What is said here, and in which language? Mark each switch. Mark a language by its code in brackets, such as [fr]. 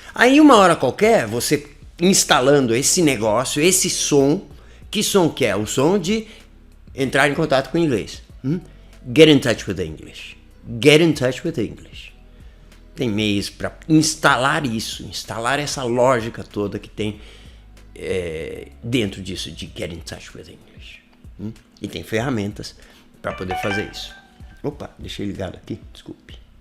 [pt] Aí uma hora qualquer, você instalando esse negócio, esse som, que som que é? O som de entrar em contato com o inglês. [en] Get in touch with English. Get in touch with English. [pt] Tem meios para instalar isso, instalar essa lógica toda que tem dentro disso de [en] get in touch with English. [pt] E tem ferramentas para poder fazer isso. Opa, deixei ligado aqui, desculpe.